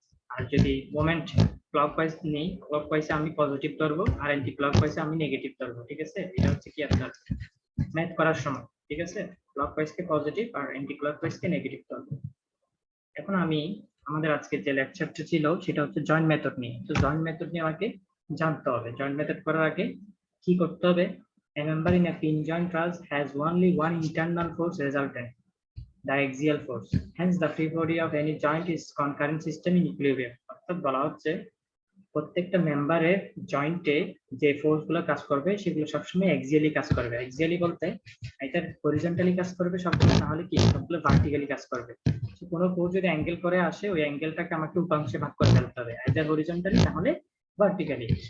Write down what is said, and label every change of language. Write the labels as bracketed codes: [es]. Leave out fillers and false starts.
[bn] আর যদি moment clockwise নেই, ক্লকওয়াইজে আমি পজিটিভ ধরবো আর অ্যান্টি ক্লকওয়াইজে আমি নেগেটিভ ধরবো। ঠিক আছে, এটা হচ্ছে কি আপনার ম্যাথ করার সময়। ঠিক আছে, ক্লকওয়াইজকে পজিটিভ আর অ্যান্টি ক্লকওয়াইজকে নেগেটিভ ধরবো। এখন আমি আমাদের আজকে যে লেকচারটা ছিল সেটা হচ্ছে জয়েন্ট মেথড নিয়ে। তো জয়েন্ট মেথড নিয়ে আমাকে জানতে হবে। জয়েন্ট মেথড করার আগে কি করতে হবে? [en] A member in a pin joint truss has only one internal force resultant, the axial force. Hence, the free body of any joint is concurrent system in equilibrium. [bn] অর্থাৎ বলা হচ্ছে প্রত্যেকটা মেম্বারের জয়েন্টে যে ফোর্স গুলো কাজ করবে সেগুলো সবসময় এক্সিয়ালি কাজ করবে। এক্সিয়ালি বলতে এটা হরিজন্টালি কাজ করবে সবগুলো, তাহলে কি সবগুলো ভার্টিক্যালি কাজ করবে। কোনো ফোর্স যদি অ্যাঙ্গেল করে আসে ওই অ্যাঙ্গেলটাকে আমাকে উপাংশে ভাগ করে ফেলতে হবে, আইদার হরিজন্টালি তাহলে ভার্টিক্যালি।